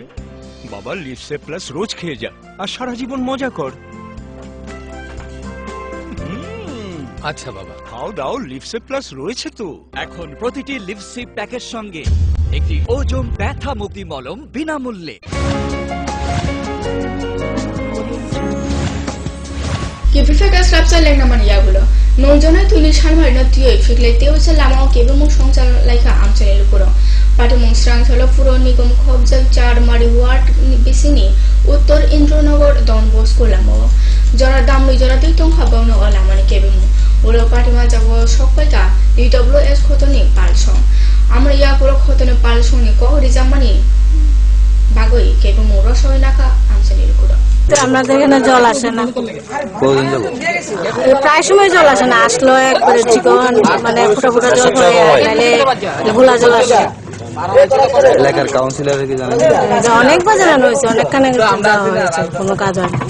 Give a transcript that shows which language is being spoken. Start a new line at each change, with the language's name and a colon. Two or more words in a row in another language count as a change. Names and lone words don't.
Bangla: বাবা, লিভসেভ প্লাস রোজ খেয়ে যা আর সারা জীবন মজা কর। আচ্ছা বাবা, খাও দাও, লিভসেভ প্লাস রয়েছে তো। এখন প্রতিটি লিভসিপ প্যাকের সঙ্গে একটি ওজন ব্যথা মুক্তি মলম বিনামূল্যে।
Kok Borok: Kipifeka slapsa leng naman yagulo. Nonjona tuli shanmar na tiyo ifikle teo sa lamao kebe mo songchal laika amchane lukuro. Pati mong strang solo puro nigom khobjak char mari ward bisini uttor Indronogor Don Bosco lamo. Jora damlu jora tui tong habang no olamani kebe mo. Ulo pati ma jabo sokpaika DWS khotoni palsong. Amra ya puro khotoni palsong ni ko rizamani bagoi kebe mo rosoi naka amchane lukuro.
Bangla: আমাদের এখানে জল আসে না, প্রায় সময় জল আসে না, আসলো একবারে চিকন মানে ফুটা ফুটা জল পড়ে, নাইলে গোলা জল আসে। এলাকার কাউন্সিলর কি জানেন? অনেকবার জানানো হয়েছে, অনেকখানে হয়েছে, কোনো কাজ হয় না।